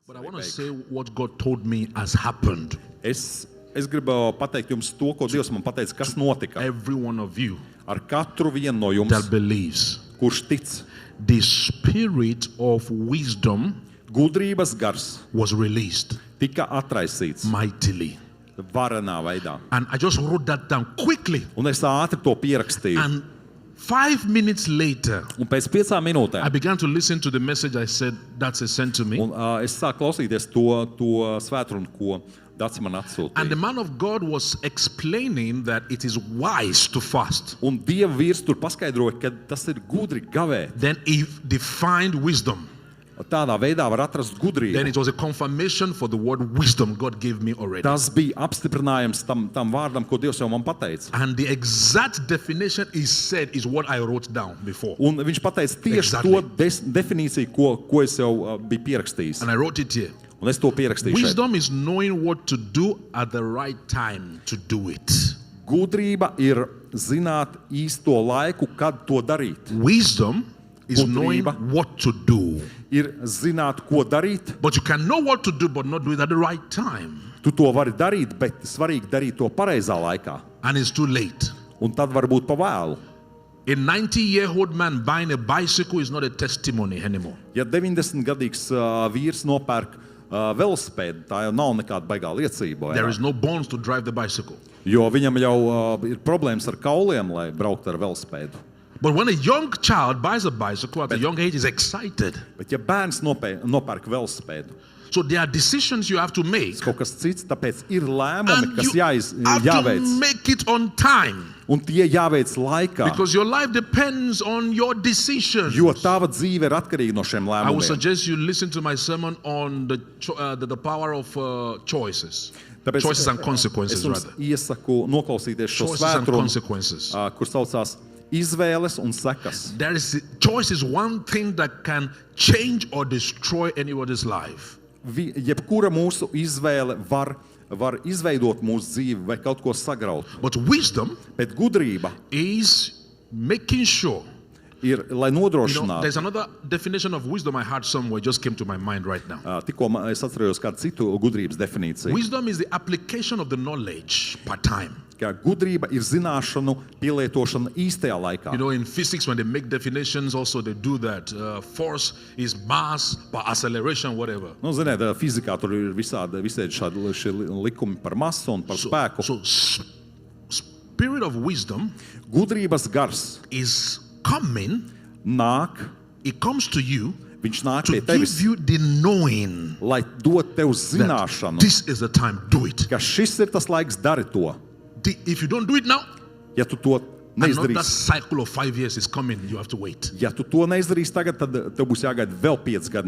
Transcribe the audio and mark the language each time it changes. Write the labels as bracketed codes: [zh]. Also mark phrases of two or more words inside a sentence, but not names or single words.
[en] But I want to say what God told me has happened. [lv] Es gribu pateikt jums to, ko Dievs man pateica, kas notika. [en] Every one of you [lv] Ar katru vienu no [en] that [lv] jums, [en] believes. [lv] kurš tic, [en] The spirit of wisdom [lv] gudrības gars [en] was released [lv] tika atraisīts [en] mightily. [lv] varenā veidā. [en] And I just wrote that down quickly. [lv] Un es ātri to pierakstīju. [en] And 5 minutes later, [lv] Un pēc 5 [en] I [lv] minūtēm [en] began to listen to the message I said that's sent to me. [lv] un, es sāku klausīties to svētrunu, ko Dats man [en] And [lv] atsūtīja. [en] the man of God was explaining that it is wise to fast. [lv] Un Dieva vīrs tur paskaidroja, ka tas ir gudri gavēt. [en] Then he defined wisdom. [lv] Tādā veidā var atrast [en] Then [lv] gudrību. [en] it was a confirmation for the word wisdom God gave me already. [lv] Tas bija apstiprinājums tam vārdam, ko Dievs jau man pateica. [en] And the exact definition he said is what I wrote down before. [lv] Un viņš pateica tieši [en] Exactly. [lv] to definīciju, ko es jau biju pierakstījis. [en] And I wrote it here. [lv] Un es to pierakstīju šeit. [en] Wisdom is knowing what to do at the right time to do it. [lv] Gudrība ir zināt īsto laiku, kad to darīt. [en] Wisdom is knowing [lv] Gudrība. [en] what to do. [lv] Ir zināt, ko darīt. [en] But you can know what to do but not do it at the right time. [lv] Tu to vari darīt, bet svarīgi darīt to pareizā laikā. [en] And it's too late. [lv] Un tad var būt pa vēlu. [en] A 90-year-old man buying a bicycle is not a testimony anymore. [lv] Ja 90-gadīgs vīrs nopērk velosipēdu, tā jau nav nekāda baigā liecība. [en] There is no bones to drive the bicycle. [lv] Jo viņam jau ir problēmas ar kauliem, lai brauktu ar velosipēdu. [en] But when a young child buys a bicycle at a young age, is excited. [lv] Bet ja bērns nopērk velosipēdu, [en] So there are decisions you have to make. [lv] kaut kas cits, tāpēc ir lēmumi, [en] And [lv] kas [en] you have to [lv] jāveic. [en] make it on time. [lv] Un tie jāveic laikā, [en] Because your life depends on your decisions. [lv] jo tava dzīve ir atkarīga no šiem [en] I would [lv] lēmumiem. [en] suggest you listen to my sermon on the power of choices. [lv] Tāpēc [en] Choices and consequences, [lv] es jums [en] rather. [lv] iesaku noklausīties šo [en] Choices and [lv] svētru, [en] consequences. [lv] kur saucās izvēles un sekas. [en] Choice is one thing that can change or destroy anybody's life. [lv] Jebkura mūsu izvēle var izveidot mūsu dzīvi vai kaut ko sagraut. [en] But wisdom [lv] Bet gudrība [en] is making sure. [lv] ir, lai nodrošinātu. [en] There's another definition of wisdom I heard somewhere, just came to my mind right now. [lv] Tikko es atcerējos kādu citu gudrības definīciju. [en] Wisdom is the application of the knowledge per time. [lv] Ka gudrība ir zināšanu pielietošana īstajā laikā. [en] You know, in physics, when they make definitions, also they do that. Force is mass per acceleration, whatever. [lv] Nu, ziniet, fizikā tur ir visādi šādi likumi par masu un par spēku. [en] So spirit of wisdom [lv] Gudrības gars [en] is coming. [lv] nāk, [en] It comes to you [lv] viņš nāk [en] to [lv] pie [en] give [lv] tevis, [en] you the knowing [lv] lai dod tev [en] that [lv] zināšanu, [en] this is the time. Do it. [lv] ka šis ir tas laiks, dari to. [en] If you don't do it now, [lv] Ja tu to [en] another [lv] neizdarīsi, [en] cycle of 5 years is coming. You have to wait. [lv] ja tu to neizdarīsi tagad, tad tev būs jāgaida vēl 5 gadi